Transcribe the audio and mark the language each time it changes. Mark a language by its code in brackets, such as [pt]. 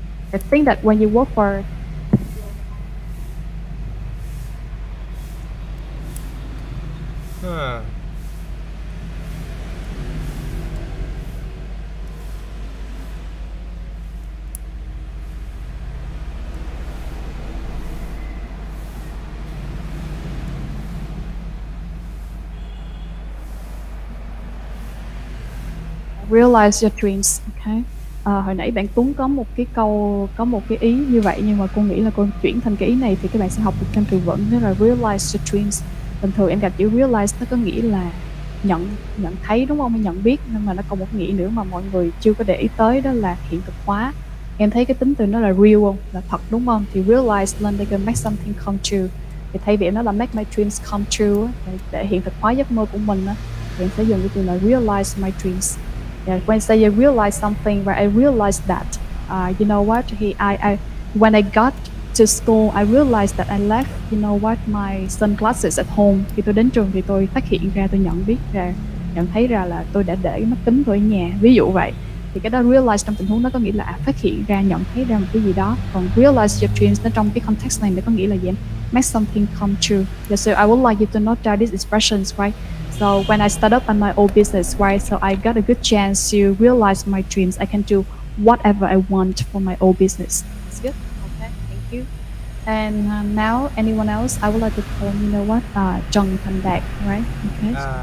[en] I think that when you work for realize your dreams, okay? [vi] Hồi nãy bạn Tuấn có một cái ý như vậy, nhưng mà cô nghĩ là cô chuyển thành cái ý này thì các bạn sẽ học được thêm từ vựng, đó là [en] realize your dreams. [vi] Bình thường em gặp chữ realize nó có nghĩa là nhận thấy, đúng không, hay nhận biết, nhưng mà nó còn một nghĩa nữa mà mọi người chưa có để ý tới, đó là hiện thực hóa. Em thấy cái tính từ nó là real không, là thật, đúng không? Thì realize lên đây [en] make something come true, [vi] thì thay vì em nói là [en] make my dreams come true [vi] để hiện thực hóa giấc mơ của mình á, thì em sẽ dùng cái từ là [en] realize my dreams. Yeah, when say I realize something, where I realized that, you know what, when I got to school, I realized that I left, you know what, my sunglasses at home. [vi] Khi tôi đến trường thì tôi phát hiện ra, tôi nhận thấy ra là tôi đã để mắt kính tôi ở nhà, ví dụ vậy. Thì cái đó realize trong tình huống đó có nghĩa là phát hiện ra, nhận thấy ra một cái gì đó. Còn [en] realize your dreams [vi] nó trong cái context này nó có nghĩa là gì em? [en] Make something come true. Yeah, so I would like you to note down these expressions, right? So when I start up on my own business, right, so I got a good chance to realize my dreams. I can do whatever I want for my own business. That's good. Okay, thank you. And now, anyone else? I would like to call, you know what, Trần Thành Đạt, right? Okay.